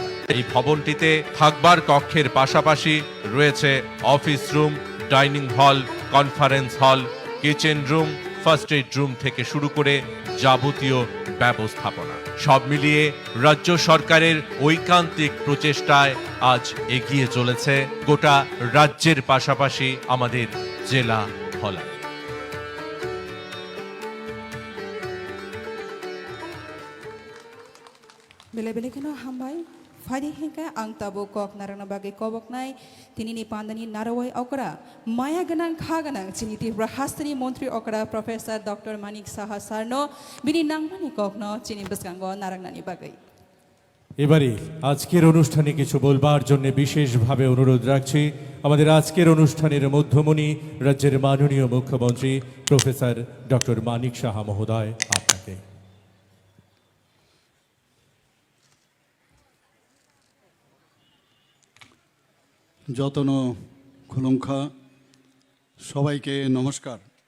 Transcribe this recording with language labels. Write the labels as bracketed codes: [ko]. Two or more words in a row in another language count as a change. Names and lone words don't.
[bn] এই ভবনটিতে থাকবার কক্ষের পাশাপাশি রয়েছে [en] office room, dining hall, conference hall, kitchen room, first aid room [bn] থেকে শুরু করে যাবতীয় ব্যবস্থাপনা। সব মিলিয়ে রাজ্য সরকারের ঐকান্তিক প্রচেষ্টায় আজ এগিয়ে চলেছে গোটা রাজ্যের পাশাপাশি আমাদের জেলা ধলাই। [trp] Bele bele kana hambai fighting heka ang tabo kok narana bagi kobok nai tinini pandani narawai okra maya ganang kha ganang chiniti rahastani montri okra Professor Dr. Manik Saha Sarno bini nangmani kokno chini basgango narangnani bagai। [bn] এবারে আজকের অনুষ্ঠানে কিছু বলবার জন্য বিশেষভাবে অনুরোধ রাখছি আমাদের আজকের অনুষ্ঠানের মধ্যমণি রাজ্যের মাননীয় মুখ্যমন্ত্রী প্রফেসর ডক্টর মানিক সাহা মহোদয় আপনাকে। [trp] যতন খুলুঙ্খা [bn] সবাইকে নমস্কার।